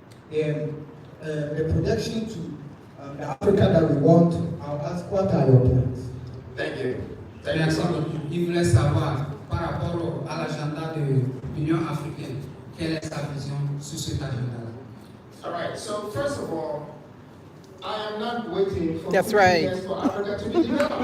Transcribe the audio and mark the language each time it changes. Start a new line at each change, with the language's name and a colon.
English: the projection to the Africa that we want, I'll ask, what are your plans? Thank you.
French: Merci beaucoup. Il voulait savoir par rapport à l'agenda de l'Union africaine, quelle est sa vision sur cet agenda-là.
English: All right, so first of all, I am not waiting for That's right. years for Africa to be developed.